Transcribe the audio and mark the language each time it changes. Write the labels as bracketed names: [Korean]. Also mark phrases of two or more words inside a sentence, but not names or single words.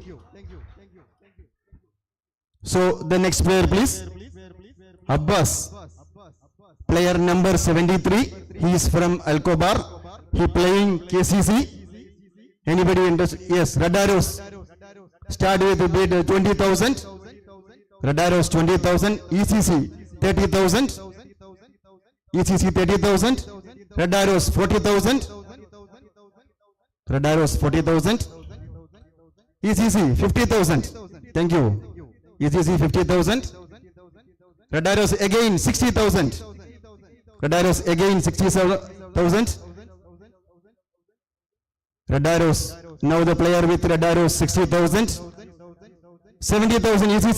[English] So the next player, please. Abbas, player number 73. He is from Alcobar. He playing KCC. Anybody interested? Yes, Radaros. Start with the bid 20,000. Radaros 20,000. ECC 30,000. ECC 30,000. Radaros 40,000. Radaros 40,000. ECC 50,000. Thank you. ECC 50,000. Radaros again 60,000. Radaros again 60,000. Radaros. Now the player with Radaros 60,000. 70,000 ECC.